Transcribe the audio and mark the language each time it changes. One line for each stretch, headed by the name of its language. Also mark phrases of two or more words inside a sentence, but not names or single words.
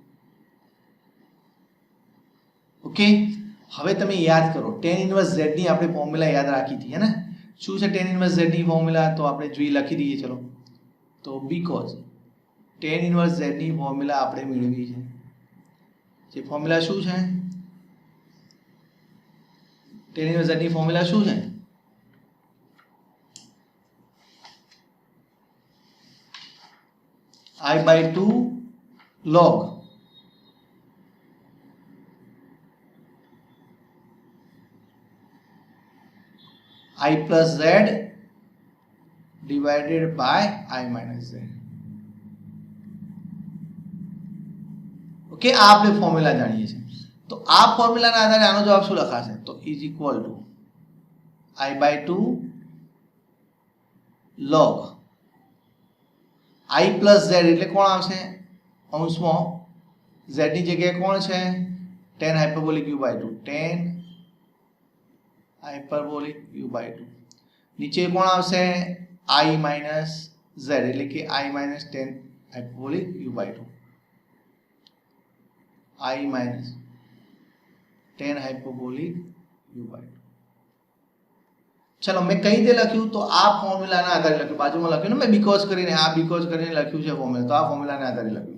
Gujarati: ઓકે, હવે તમે યાદ કરો
English: tan inverse z
Gujarati: ની આપણે ફોર્મ્યુલા યાદ રાખી હતી હે ને. શું છે
English: tan inverse z
Gujarati: ની ફોર્મ્યુલા, તો આપણે જોઈ લખી દઈએ ચલો. તો બીકોઝ
English: tan inverse z
Gujarati: ની ફોર્મ્યુલા આપણે મેળવી છે. જે ફોર્મ્યુલા શું છે
English: tan inverse z
Gujarati: ની ફોર્મ્યુલા શું છે,
English: I by 2 log I plus z divided by I minus z.
Gujarati: ઓકે, આ આપણે ફોર્મ્યુલા જાણીએ છીએ. તો આ ફોર્મ્યુલાના આધારે આનો જવાબ શું લખાશે, તો
English: is equal to I by 2 log I plus z
Gujarati: એટલે કોણ આવશે અંશમાં z ની જગ્યાએ કોણ છે
English: tan hyperbolic u by 2 tan hyperbolic u by 2.
Gujarati: નીચે કોણ આવશે
English: I minus z
Gujarati: એટલે કે
English: I minus tan hyperbolic u by 2 I minus tan hyperbolic u by 2.
Gujarati: ચલો મેં કઈ રીતે લખ્યું, તો આ ફોર્મ્યુલાના આધારે લખ્યું, બાજુમાં લખ્યું ને મેં બીકોઝ કરીને, આ બીકોઝ કરીને લખ્યું છે ફોર્મ્યુલા, તો આ ફોર્મ્યુલાના આધારે લખ્યું.